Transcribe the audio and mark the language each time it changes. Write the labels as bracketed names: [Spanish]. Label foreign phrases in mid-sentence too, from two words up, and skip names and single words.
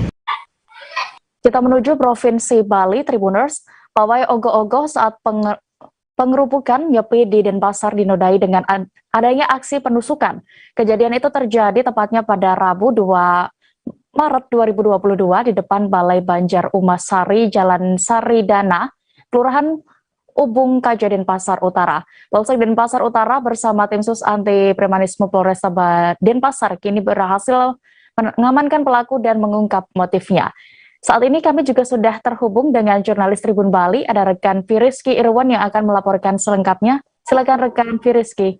[Indonesian] Kita menuju Provinsi Bali, Tribuners. Pawai ogoh-ogoh saat pengerupukan nyepi di Denpasar dinodai dengan adanya aksi penusukan. Kejadian itu terjadi tepatnya pada Rabu 2 Maret 2022 di depan Balai Banjar Umasari, Jalan Saridana, Kelurahan Ubung Kaja, Denpasar Utara. Polsek Denpasar Utara bersama tim sus anti premanisme Polresta Denpasar kini berhasil mengamankan pelaku dan mengungkap motifnya. Saat ini kami juga sudah terhubung dengan jurnalis Tribun Bali, ada rekan Firiski Irwan yang akan melaporkan selengkapnya. Silakan rekan Firiski.